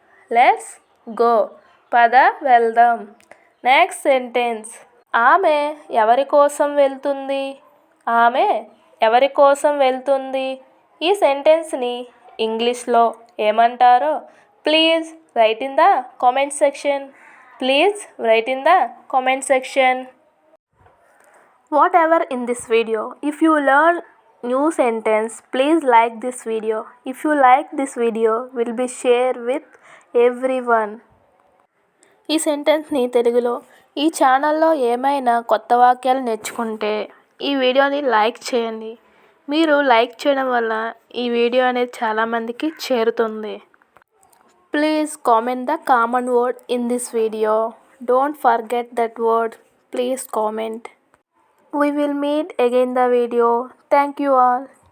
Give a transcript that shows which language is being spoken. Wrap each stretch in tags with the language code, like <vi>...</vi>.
<en>Let's go.</en> <te>పద వెళ్దాం. Next sentence ఆమె ఎవరి కోసం వెళ్తుంది. ఆమె ఎవరి కోసం వెళ్తుంది. ఈ సెంటెన్స్ని ఇంగ్లీష్లో ఏమంటారో</te> <en>Please write in the comment section. Please write in the comment section. Whatever in this video, if you learn new sentence, please like this video. If you like this video, will be share with everyone.</en> <te>ఈ సెంటెన్స్ని తెలుగులో ఈ ఛానల్లో ఏమైనా కొత్త వాక్యాలు నేర్చుకుంటే ఈ వీడియోని లైక్ చేయండి. మీరు లైక్ చేయడం వల్ల ఈ వీడియో అనేది చాలామందికి చేరుతుంది.</te> <en>Please comment the common word in this video. Don't forget that word. Please comment. We will meet again the video. Thank you all.</en>